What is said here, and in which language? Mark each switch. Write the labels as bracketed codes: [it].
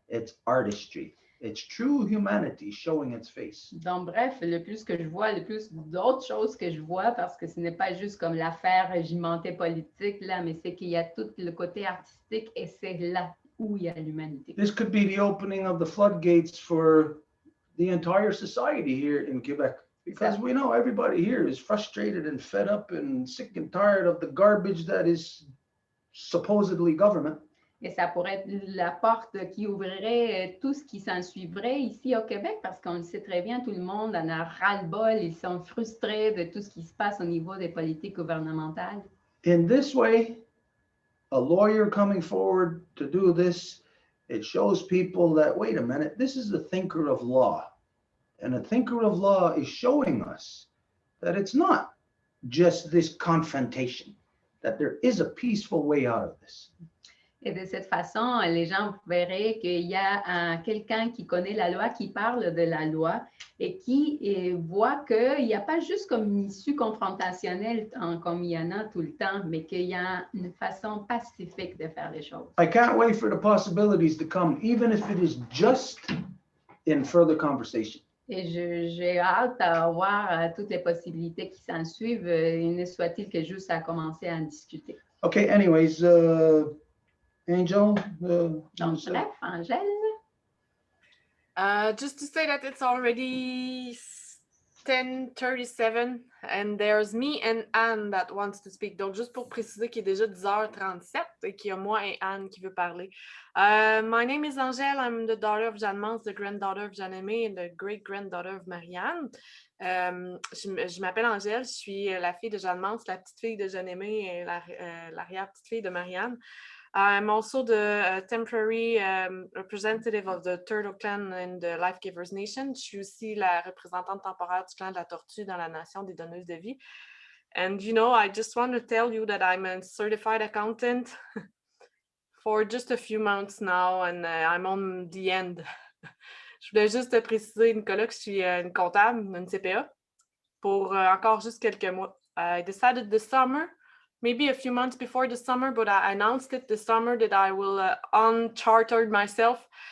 [en] It's artistry. It's true humanity showing its face. [fr] Donc, bref, le plus que je vois, le plus d'autres choses que je vois, parce que ce n'est pas juste comme l'affaire régimentée politique, là, mais c'est qu'il y a tout le côté artistique et c'est là où il y a l'humanité. [en] This could be the opening of the floodgates for the entire society here in Quebec, because we know everybody here is frustrated and fed up and sick and tired of the garbage that is supposedly government. [fr] Et ça pourrait être la porte qui ouvrirait tout ce qui s'en suivrait ici au Québec, parce qu'on le sait très bien, tout le monde en a ras-le-bol, ils sont frustrés de tout ce qui se passe au niveau des politiques gouvernementales. [en] In this way, a lawyer coming forward to do this, it shows people that, wait a minute, this is a thinker of law. And a thinker of law is showing us that it's not just this confrontation, that there is a peaceful way out of this. [fr] Et de cette façon, les gens verraient qu'il y a quelqu'un qui connaît la loi, qui parle de la loi et qui voit qu'il n'y a pas juste comme une issue confrontationnelle comme il y en a tout le temps, mais qu'il y a une façon pacifique de faire les choses. [en] I can't wait for the possibilities to come, even if it is just in further conversation. [fr] Et j'ai hâte à voir toutes les possibilités qui s'en suivent, ne soit-il que juste à commencer à en discuter. [en] Okay, anyways, Angel. [fr] Donc, bref, Angèle. [en] Just to say that it's already 10:37 and there's me and Anne that wants to speak. [fr] Donc, juste pour préciser qu'il est déjà 10h37 et qu'il y a moi et Anne qui veut parler. [en] My name is Angèle. I'm the daughter of Jeanne Mance, the granddaughter of Jeanne-Aimée and the great-granddaughter of Marianne. [fr] Je m'appelle Angèle, je suis la fille de Jeanne Mance, la petite-fille de Jeanne-Aimée et l'arrière-petite-fille de Marianne. [en] I'm also the temporary representative of the Turtle Clan in the Life Givers Nation. [fr] Je suis aussi la représentante temporaire du clan de la tortue dans la nation des donneuses de vie. [en] And you know, I just want to tell you that I'm a certified accountant for just a few months now, and I'm on the end. [fr] Je voulais juste préciser, Nicolas, que je suis une comptable, une CPA, pour encore juste quelques mois. [en] I decided this summer, maybe a few months before the summer, but I announced it this summer that I will unchartered myself.